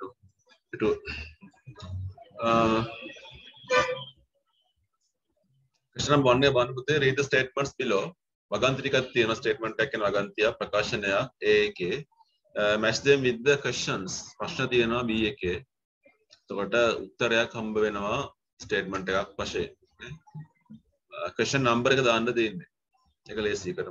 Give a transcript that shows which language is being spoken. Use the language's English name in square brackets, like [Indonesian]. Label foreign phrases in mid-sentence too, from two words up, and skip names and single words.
[English] ඊට question number 1 පුතේ read the statements below. [Sinhala] වගන්ති ටිකක් තියෙනවා statement එකක් කියන වගන්තිය ප්‍රකාශනය A එකේ [English] match them with the questions. [Sinhala] ප්‍රශ්න තියෙනවා B එකේ. එතකොට උත්තරයක් හම්බ වෙනවා statement එකක් වශයෙන්. [English] question number [Sinhala] එක දාන්න දෙන්නේ. ඒක ලේසි කරමු.